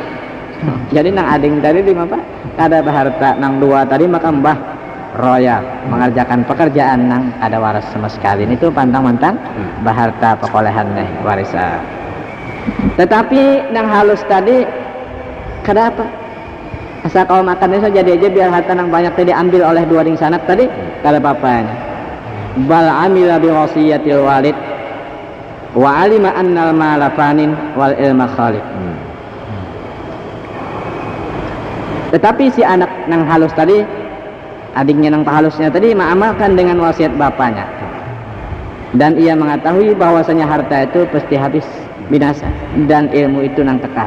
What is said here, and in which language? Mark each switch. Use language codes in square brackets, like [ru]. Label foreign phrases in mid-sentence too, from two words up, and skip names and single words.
[bjn] Jadi nang ading tadi di apa? Kada harta nang dua tadi maka mbah royal mengerjakan pekerjaan nang ada waras sama sekali. Ini tuh pantang-pantang baharta pekolehan nih warisan. Tetapi nang halus tadi kada apa? Asal kau makan itu jadi aja biar harta nang banyak tadi ambil oleh dua ding sanak tadi kada apa-apanya. [ar] بل عمل بوصية الوالد وعلم أن المال فان والعلم خالد. [bjn] Tetapi si anak nang halus tadi, adiknya nang pahalusnya tadi mengamalkan dengan wasiat bapaknya. Dan ia mengetahui bahwasanya harta itu pasti habis binasa dan ilmu itu nang kekal.